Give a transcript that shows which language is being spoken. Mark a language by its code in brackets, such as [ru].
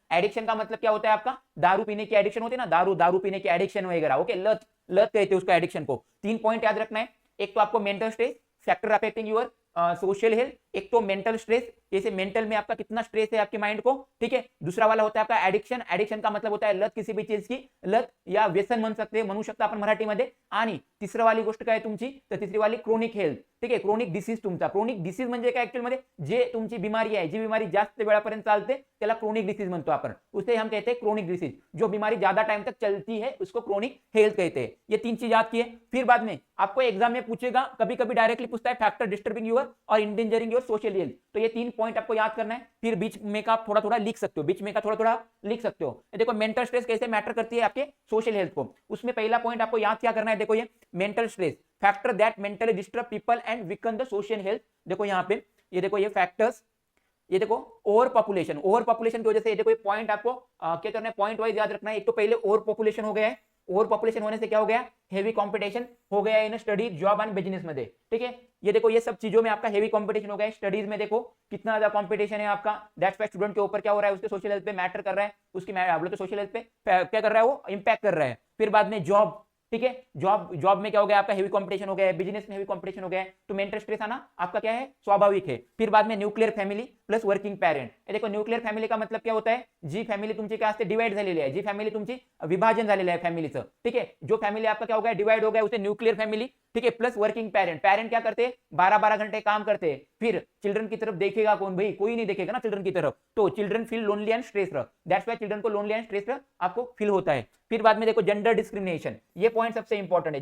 [hi] Addiction का मतलब क्या होता है आपका, दारू पीने की एडिक्शन होती है ना, दारू पीने की एडिक्शन वगैरह. ओके, लत कहते हैं उसका एडिक्शन को. 3 पॉइंट याद रखना है. एक तो आपको mental stress, [en] Factor affecting your social health. [hi] एक तो मेंटल स्ट्रेस, जैसे मेंटल में आपका कितना स्ट्रेस है आपके माइंड को. ठीक है, दूसरा वाला होता है आपका एडिक्शन. एडिक्शन का मतलब होता है लत, किसी भी चीज की लत या व्यसन [mr] म्हणू शकता आपण मराठीमध्ये. आणि तिसरी वाली गोष्ट काय तुमची, तर तिसरी वाली क्रोनिक हेल्थ. ठीक आहे, क्रोनिक डिसीज तुमचा. क्रोनिक डिसीज म्हणजे काय ऍक्च्युअल मध्ये, जे तुमची बीमारी आहे, जी बीमारी जास्त वेळापर्यंत चालते त्याला क्रोनिक डिसीज म्हणतो आपण. [hi] उसे हम कहते हैं क्रोनिक डिसीज. जो बीमारी ज्यादा टाइम तक चलती है उसको क्रोनिक हेल्थ कहते हैं. ये 3 चीज याद किए. फिर बाद में आपको एग्जाम में पूछेगा, कभी कभी डायरेक्टली पूछता है [en] Factor disturbing your और endangering your social health. [hi] तो ये 3 पॉइंट आपको याद करना है. फिर बीच में का थोड़ा थोड़ा लिख सकते हो, बीच में का थोड़ा थोड़ा लिख सकते हो. देखो मेंटल स्ट्रेस कैसे मैटर करती है आपके सोशल हेल्थ को, उसमें पहला पॉइंट आपको याद क्या करना है. देखो ये [en] Mental stress, factor that mentally disturb people and weaken the social health. [hi] देखो यहाँ पे ये देखो, ये फैक्टर्स, ये देखो ओवर पॉपुलेशन की वजह से, ये देखो ये पॉइंट आपको क्या करना है, पॉइंट वाइज याद रखना है. एक तो पहले ओवर पॉपुलेशन हो गया है. ओवर पॉपुलेशन होने से क्या हो गया, हेवी कंपटीशन हो गया in study, job and business में. ठीक है, ये देखो ये सब चीजों में आपका हेवी कंपटीशन हो गया है. स्टडीज में देखो कितना ज्यादा कंपटीशन है आपका. दैट्स व्हाई स्टूडेंट के ऊपर क्या हो रहा है, उसके सोशल हेल्थ पे मैटर कर रहा है, उसकी बोले तो सोशल हेल्थ पे क्या कर रहा है, वो इंपैक्ट कर रहा है. फिर बाद में जॉब. ठीक है, जॉब में क्या हो गया आपका, हेवी कंपटीशन हो गया है, बिजनेस में हेवी कंपटीशन हो गया है, तो मेंटल स्ट्रेस आना आपका क्या है, स्वाभाविक है. फिर बाद में nuclear family plus working parent. देखो न्यूक्लियर फॅमिली का मतलब क्या होता है, [mr] जी फॅमिली तुमची काय असते, डिवाइड झालेली आहे, जी फॅमिली तुमची विभाजन झालेलं आहे फॅमिलीचं. [hi] ठीक है, जो फॅमिली आपका क्या हो गया, डिवाइड हो गया, उसे न्यूक्लियर फॅमिली. ठीक है, प्लस वर्किंग पेरेंट. पेरेंट क्या करते हैं, 12-12 घंटे काम करते हैं. फिर चिल्ड्रन की तरफ देखेगा कौन, भाई कोई नहीं देखेगा ना चिल्ड्रन की तरफ, तो [en] Children feel lonely and stress. [hi] That's why children को लोनली एंड स्ट्रेस आपको फील होता है. फिर बाद में देखो जेंडर डिस्क्रिमिनेशन, ये पॉइंट सबसे इंपॉर्टेंट है.